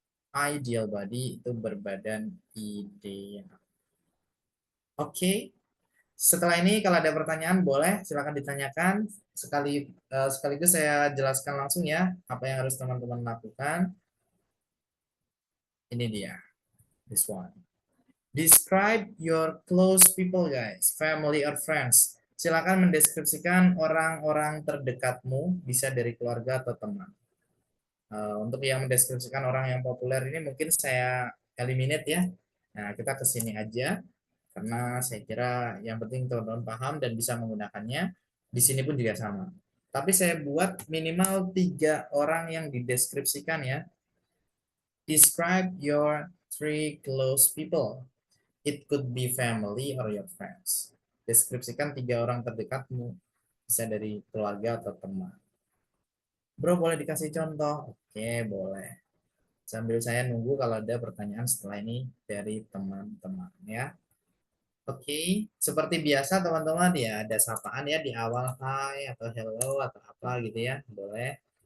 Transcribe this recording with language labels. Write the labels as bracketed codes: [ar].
[id] Ideal body itu berbadan ideal. Oke. Setelah ini kalau ada pertanyaan boleh silakan ditanyakan. Sekaligus saya jelaskan langsung ya apa yang harus teman-teman lakukan. Ini dia. [en] This one. Describe your close people guys, family or friends. [id] Silakan mendeskripsikan orang-orang terdekatmu, bisa dari keluarga atau teman. Untuk yang mendeskripsikan orang yang populer ini mungkin saya eliminate ya. Nah, kita ke sini aja karena saya kira yang penting teman-teman paham dan bisa menggunakannya. Di sini pun juga sama. Tapi saya buat minimal 3 orang yang dideskripsikan ya. [en] Describe your 3 close people. It could be family or your friends. [id] Deskripsikan 3 orang terdekatmu, bisa dari keluarga atau teman. Bro, boleh dikasih contoh? Oke, boleh. Sambil saya nunggu kalau ada pertanyaan setelah ini dari teman-teman ya. Oke, seperti biasa teman-teman ya, ada sapaan ya di awal, hi atau hello atau apa gitu ya, boleh.